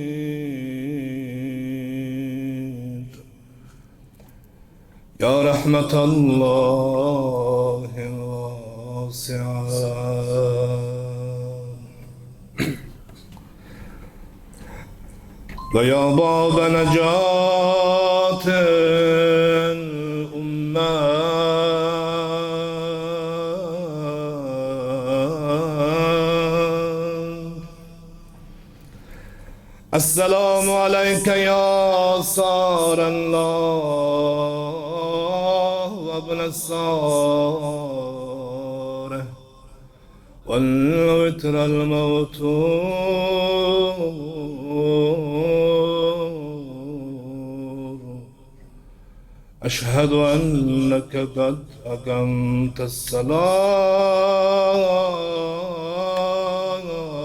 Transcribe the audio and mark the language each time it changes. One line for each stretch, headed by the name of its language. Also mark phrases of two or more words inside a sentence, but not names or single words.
Arabic: يا رحمة الله الواسعة ويا باب نجاة الأمة. السلام عليك يا ثار الله وابن الصالح والوتر الموتور أشهد أنك قد أقمت الصلاة